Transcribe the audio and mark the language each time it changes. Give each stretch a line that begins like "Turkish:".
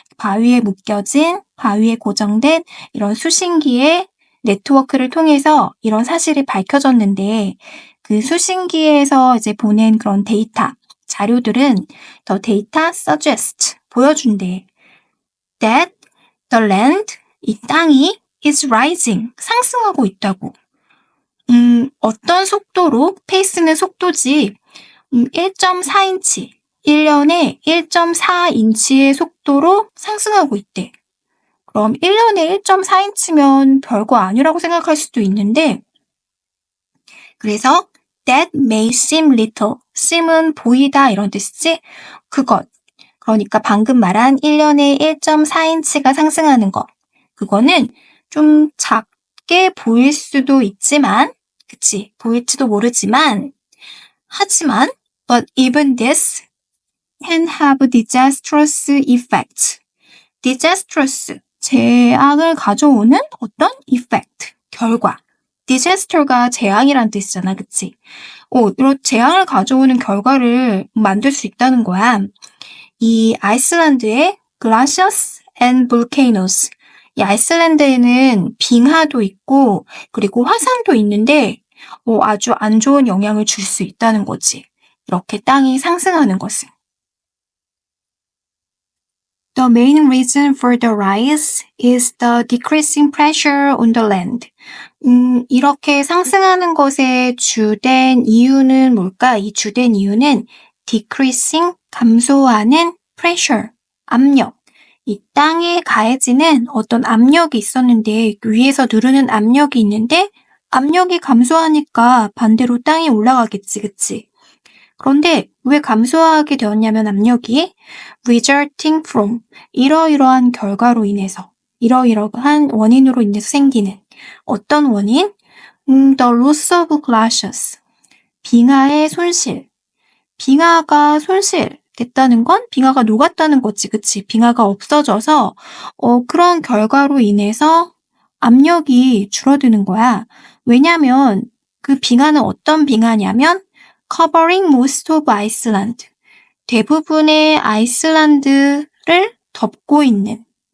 Korean: 바위에 묶여진, 바위에 고정된 이런 수신기의 네트워크를 통해서 이런 사실이 밝혀졌는데 그 수신기에서 이제 보낸 그런 데이터, 자료들은
English: the data suggest,
Korean: 보여준대.
English: That the land,
Korean: 이 땅이
English: is rising,
Korean: 상승하고 있다고. 어떤 속도로, 페이스는 속도지, 1.4인치, 1년에 1.4인치의 속도로 상승하고 있대. 그럼 1년에 1.4인치면 별거 아니라고 생각할 수도 있는데, 그래서
English: that may seem little,
Korean: seem은 보이다 이런 뜻이지? 그것. 그러니까 방금 말한 1년에 1.4인치가 상승하는 것. 그거는 좀 작게 보일 수도 있지만, 그치? 보일지도 모르지만, 하지만,
English: but even this can have disastrous effects.
Korean: disastrous, 재앙을 가져오는 어떤 effect, 결과. disaster가 재앙이란 뜻이잖아, 그치? 이런 재앙을 가져오는 결과를 만들 수 있다는 거야. 이 아이슬란드의
English: glaciers and volcanoes.
Korean: 이 아이슬란드에는 빙하도 있고, 그리고 화산도 있는데, 아주 안 좋은 영향을 줄 수 있다는 거지. 이렇게 땅이 상승하는 것은.
English: The main reason for the rise is the decreasing pressure on the land.
Korean: 이렇게 상승하는 것의 주된 이유는 뭘까? 이 주된 이유는 decreasing, 감소하는 pressure, 압력. 이 땅에 가해지는 어떤 압력이 있었는데 위에서 누르는 압력이 있는데 압력이 감소하니까 반대로 땅이 올라가겠지, 그치? 그런데 왜 감소하게 되었냐면 압력이 resulting from, 이러이러한 결과로 인해서, 이러이러한 원인으로 인해서 생기는 어떤 원인?
English: The loss of glaciers,
Korean: 빙하의 손실. 빙하가 손실됐다는 건 빙하가 녹았다는 거지, 그치? 빙하가 없어져서 그런 결과로 인해서 압력이 줄어드는 거야. 왜냐면 그 빙하는 어떤 빙하냐면
English: covering most of Iceland,
Korean: 대부분의 아이슬란드를 덮고 있는.